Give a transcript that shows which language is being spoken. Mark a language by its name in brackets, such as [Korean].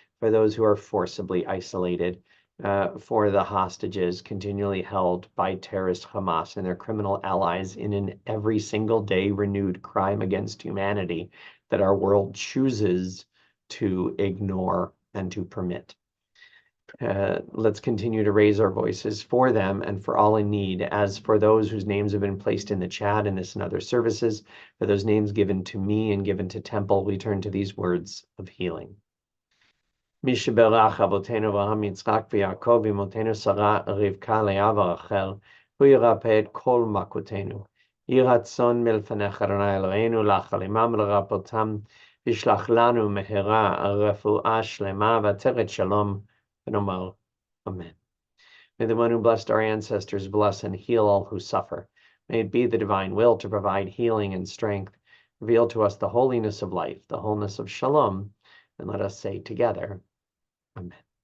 [English] for those who are forcibly isolated, for the hostages continually held by terrorist Hamas and their criminal allies in an every single day renewed crime against humanity that our world chooses to ignore and to permit. Let's continue to raise our voices for them and for all in need. As for those whose names have been placed in the chat in this and other services, for those names given to me and given to Temple, we turn to these words of healing. [Hebrew] מי שברך אבותינו אברהם יצחק ויעקב אמותינו שרה רבקה לאה ורחל, הוא ירפא את כל מכותינו. יהי רצון מלפניך אדוני אלוהינו להחלימם ולרפאותם, וישלח לנו מהרה רפואה שלמה ועטרת שלום, ונאמר Amen. [English] May the one who blessed our ancestors bless and heal all who suffer. May it be the divine will to provide healing and strength. Reveal to us the holiness of life, the wholeness of shalom, and let us say together, Amen.